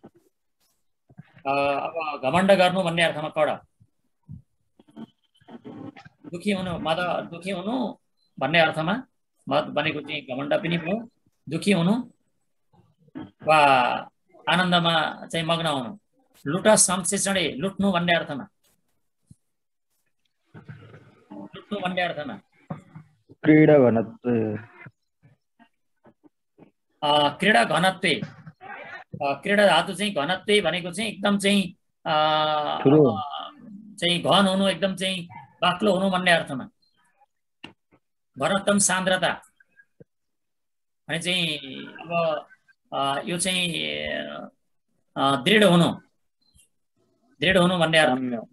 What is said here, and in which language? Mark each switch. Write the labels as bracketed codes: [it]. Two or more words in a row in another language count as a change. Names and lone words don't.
[ne] अब घमण्ड गर्नु भन्ने अर्थमा कडा दुखी हुनु मद दुखी हुनु भन्ने अर्थमा मद भनेको चाहिँ घमण्ड पनि भयो दुखी हुनु वा आनन्दमा चाहिँ मग्न हुनु [sa] लुटा संश्लेषणे [ne] लुट्नु भन्ने अर्थमा लुट्नु भन्ने अर्थमा क्रीडा घनत्व क्रीडा घनत्व क्रीडा धातु चाहिँ घनत्व भनेको चाहिँ एकदम चाहिँ घन हुनु एकदम चाहिँ बाक्लो हुनु भन्ने अर्थमा घनत्तम सान्द्रता अनि चाहिँ अब यो चाहिँ दृढ हुनु भन्ने अर्थ